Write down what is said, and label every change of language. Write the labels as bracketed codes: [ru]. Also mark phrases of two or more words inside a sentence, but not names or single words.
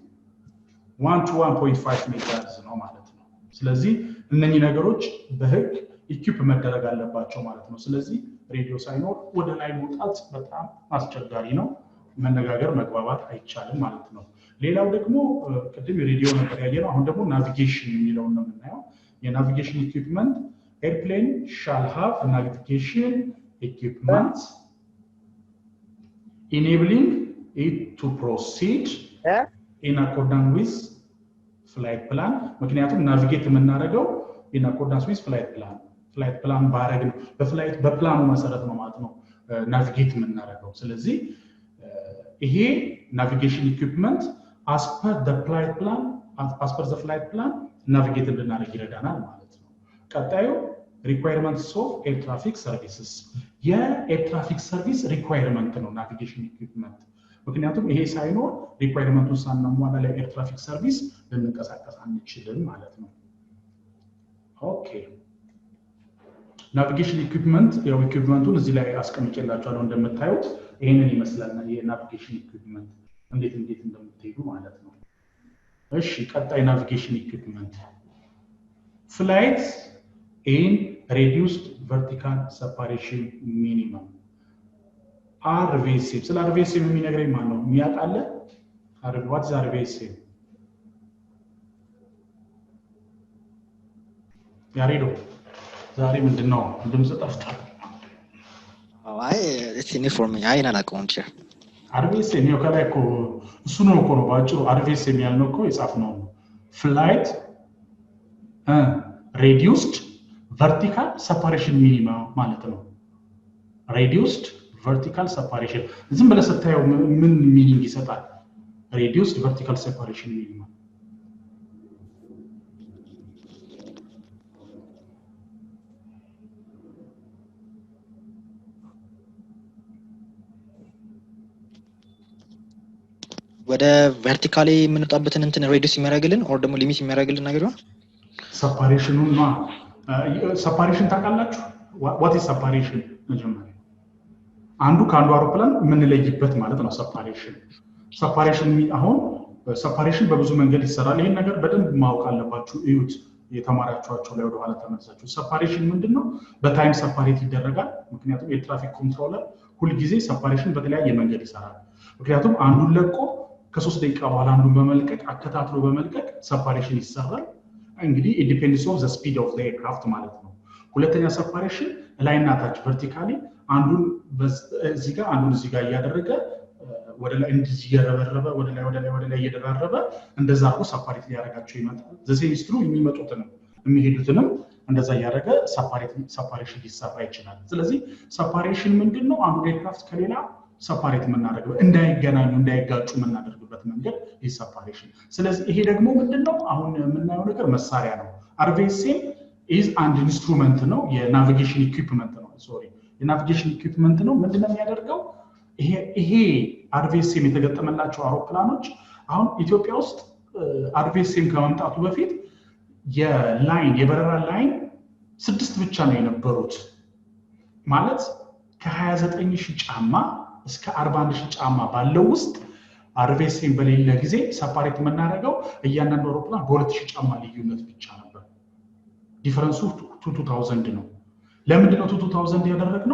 [am] 121.5 ሜጋሄርዝ ነው ማለት ነው ስለዚህ እነኚህ ነገሮች በህግ ኢኩፕ መደረግ አለባቸው ማለት ነው ስለዚህ ሬዲዮ ሳይኖር ወደ ላይ መውጣት በጣም አስቸጋሪ ነው መነጋገር መግባባት አይቻልም ማለት ነው ሌላው ደግሞ ቅድም ሬዲዮ ነበር ያየነው አሁን ደግሞ ናቪጌሽን የሚለው ነው የምናየው የናቪጌሽን [en] equipment airplane shall have navigation equipment enabling it to proceed in accordance with flight plan [am] ምክንያቱም ናቪጌት የምናደርገው [en] in accordance with flight [am] plan ባረግ ነው በፕላኑ መሰረት ነው ማለት ነው ናቪጌት የምናደርገው ስለዚህ ይሄ [en] navigation equipment as per the flight plan navigate [am] እንድናደርግ ይረዳናል ማለት ነው ቀጣዩ [en] requirements of air traffic services [am] የኤር ትራፊክ ሰርቪስ ሪኳየርመንት ነው [en] navigation equipment [am] ምክንያቱም ይሄ ሳይኖር ሪኳየርመንቱን ሳናሟላ ለኤር ትራፊክ ሰርቪስ ልንቀሳቀስ አንችልም ማለት ነው ኦኬ [en] navigation equipment [am] ያው ኢኩዊፕመንቱን እዚህ ላይ አስቀምጬላችኋለሁ እንደምታዩት ይሄንን ይመስላል የናቪጌሽን ኢኩዊፕመንት እንዴት እንደምትሄዱ ማለት ነው እሺ ቀጣይ [en] navigation equipment flights in reduced vertical separation minimum [am] RVSM ስለ RVSM የሚነግረኝ ማን ነው የሚያውቃለ [en] what is RVSM [am] ያሬዶ ዛሬ ምንድነው ድምጽ ጠፍቷል አይ [en] it's uniform [am] አይና አላውቀውም RVSM ነው ከላይኮ እሱ ነው እኮ ነው ባጭሩ RVSM ያልነው እኮ የጻፍነው [en] flight reduced vertical separation minimum [am] ማለት ነው [en] reduced vertical separation [am] ዝም ብለህ ስታየው ምን ሚኒንግ ይሰጣል [en] reduced vertical separation minimum [am] ወደ ቨርቲካሊ የምንጣበትን እንትን ሬዲዩስ የሚያደርግልን ኦር ደግሞ ሊሚት የሚያደርግልን ነገር ነው separation ነው separation ታውቃላችሁ [en] what is separation [am] መጀመሪያ አንዱ ከአንዱ አውሮፕላን የምንለይበት ማለት ነው separation አሁን separation በብዙ መንገድ ይሰራል ይሄን ነገር በደንብ ማወቅ አለባችሁ እዩት የተማራችኋቸው ላይ ወደ ኋላ ተመልሳችሁ separation ምንድነው በታይም separate ይደረጋል ምክንያቱም የትራፊክ ኮንትሮለር ሁሉ ጊዜ separation በተለያየ መንገድ ይሰራል ምክንያቱም አንዱን ለቆ ከ3 ደቂቃ በኋላ አንዱን በመልቀቅ አከታትሎ በመልቀቅ separation ይሰራል እንግዲህ [en] it depends on the speed of the aircraft [am] ማለት ነው ሁለተኛ separation ላይና ታች vertically አንዱን እዚህ ጋር አንዱን እዚህ ጋር ያደረገ ወደ ላይ እንደዚህ ያረበረበ ወደ ላይ እየደራረበ እንደዛ አርጎ separate ሊያደርጋቸው ይመጣል [en] the same is true [am] የሚመጡትንም የሚሄዱትንም እንደዛ ያደረገ separation ሊሰራ ይችላል ስለዚህ separation ምንድነው አንዱ ኤርክራፍት ከሌላ separate የምናደርገው እንዳይገናኙ እንዳይጋጩ የምናደርግበት መንገድ [en] is separation [am] ስለዚህ ይሄ ደግሞ ምንድነው አሁን የምናየው ነገር መሳሪያ ነው [en] RVSM is an instrument [am] ነው የናቪጌሽን ኢኩዊፕመንት ነው የናቪጌሽን ኢኩዊፕመንት ነው። ምንድነው የሚያደርገው? ይሄ አርቪኤስኤም የተገጠመላቸው አውሮፕላኖች አሁን ኢትዮጵያ ውስጥ አርቪኤስኤም ከመምጣቱ በፊት የበረራ ላይን 6 ብቻ ነው የነበሩት። ማለት ከ29000 ጫማ እስከ 41000 ጫማ ባለው ውስጥ አርቪኤስኤም በሌለ ጊዜ ሰፓሬት የምናደርገው እያንዳንዱ አውሮፕላን በ2000 ጫማ ልዩነት ብቻ ነበር። ዲፈረንሱ 2000 ነው። ለምንድነው 2000 ያደረግነው?